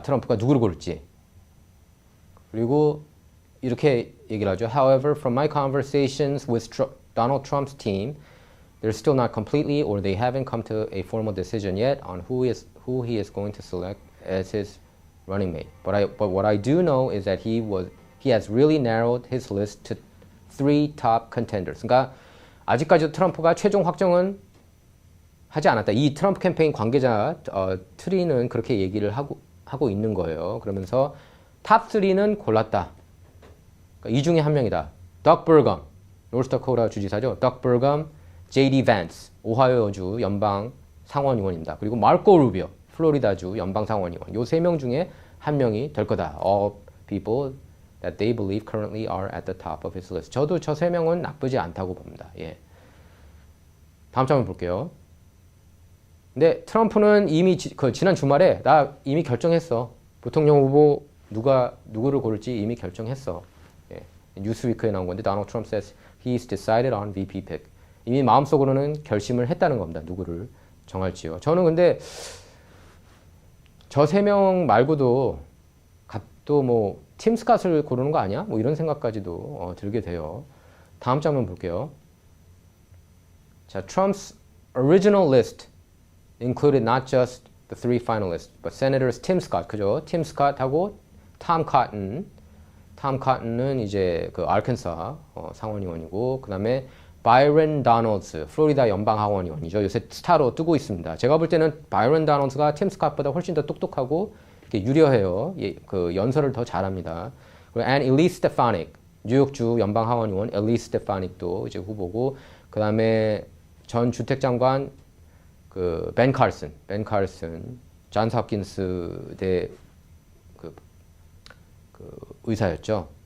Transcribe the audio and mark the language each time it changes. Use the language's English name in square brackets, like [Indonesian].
[Korean] 트럼프가 누구를 고를지. 그리고 이렇게 얘기를 하죠. [English] However, from my conversations with Donald Trump's team, they're still not completely or they haven't come to a formal decision yet on who he is going to select as his running mate. But what I do know is that he has really narrowed his list to 3 top contenders. [Korean] 그러니까 아직까지도 트럼프가 최종 확정은 하지 않았다. 이 트럼프 캠페인 관계자 트리는 그렇게 얘기를 하고 있는 거예요. 그러면서 탑 3는 골랐다. 그러니까 이 중에 한 명이다. 덕 버검, 노스다코타 주지사죠. 덕 버검, J.D. Vance, 오하이오주 연방 상원의원입니다. 그리고 마르코 루비오, 플로리다주 연방 상원의원. 요 3명 중에 한 명이 될 거다. [English] All people that they believe currently are at the top of his list. [Korean] 저도 저 3명은 나쁘지 않다고 봅니다. 예. 다음 장면 볼게요. 근데 트럼프는 이미 지난 주말에 나 이미 결정했어. 부통령 후보 누구를 고를지 이미 결정했어. 예. 뉴스위크에 나온 건데 [English] Donald Trump says he's decided on VP pick. [Korean] 이미 마음속으로는 결심을 했다는 겁니다. 누구를 정할지요. 저는 근데 저 3명 말고도 또 뭐 팀 스캇을 고르는 거 아니야? 뭐 이런 생각까지도 들게 돼요. 다음 장면 볼게요. [English] 자, Trump's original list included not just the 3 finalists, but Senators Tim Scott, 그죠? [Korean] Tim Scott하고 Tom Cotton. Tom Cotton은 이제 그 아르칸사 상원의원이고, 그 다음에 바이런 다널드스, 플로리다 연방 하원의원이죠. 요새 스타로 뜨고 있습니다. 제가 볼 때는 바이런 다널드가 팀 스캇보다 훨씬 더 똑똑하고 이렇게 유려해요. 그 연설을 더 잘합니다. 그리고 and Elise Stefanik, 뉴욕주 연방 하원의원 Elise Stefanik도 이제 후보고, 그 다음에 전 주택장관 벤 칼슨, 존스 홉킨스 대 의사였죠.